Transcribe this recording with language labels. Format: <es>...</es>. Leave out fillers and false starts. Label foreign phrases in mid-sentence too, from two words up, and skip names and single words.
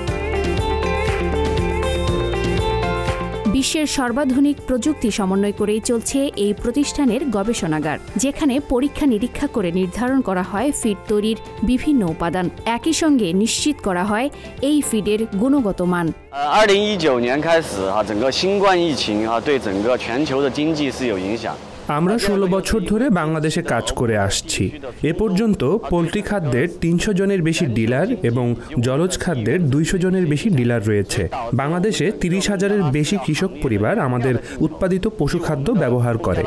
<bn>বিশ্বের সর্বাধুনিক প্রযুক্তি সমন্বয় করেই চলছে এই প্রতিষ্ঠানের গবেষণাগার, যেখানে পরীক্ষা নিরীক্ষা করে নির্ধারণ করা হয় ফিড তৈরির বিভিন্ন উপাদান। একই সঙ্গে নিশ্চিত করা হয় এই ফিডের গুণগত মান।</bn> <zh>2019 年开始整个新冠疫情对整个全球的经济是有影响。</zh> <bn>আমরা 16 বছর ধরে বাংলাদেশে কাজ করে আসছি। এ পর্যন্ত পোলট্রি খাদ্যের 300 জনের বেশি ডিলার এবং জলজ খাদ্যের 200 জনের বেশি ডিলার রয়েছে। বাংলাদেশে 30,000-এর বেশি কৃষক পরিবার আমাদের উৎপাদিত পশু খাদ্য ব্যবহার করে।</bn>